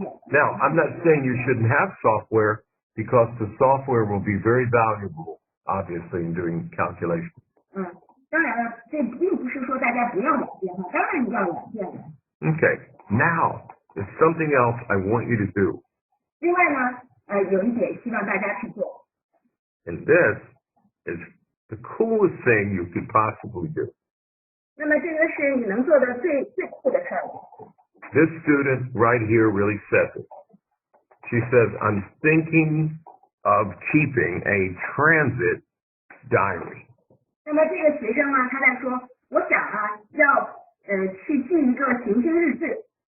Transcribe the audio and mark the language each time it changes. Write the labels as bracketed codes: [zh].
[en] Now, I'm not saying you shouldn't have software because the software will be very valuable, obviously, in doing calculations. [zh] 当然了，这并不是说大家不要软件哈，当然要软件的。 [en] Okay, now there's something else I want you to do. [zh] 另外呢，有一点希望大家去做。 [en] And this is the coolest thing you could possibly do. [zh] 那么这个是你能做的最酷的事儿。 [en] This student right here really says it. She says, I'm thinking of keeping a transit diary. [zh] 那么这个学生呢，他在说，我想啊，要去记一个行星日志。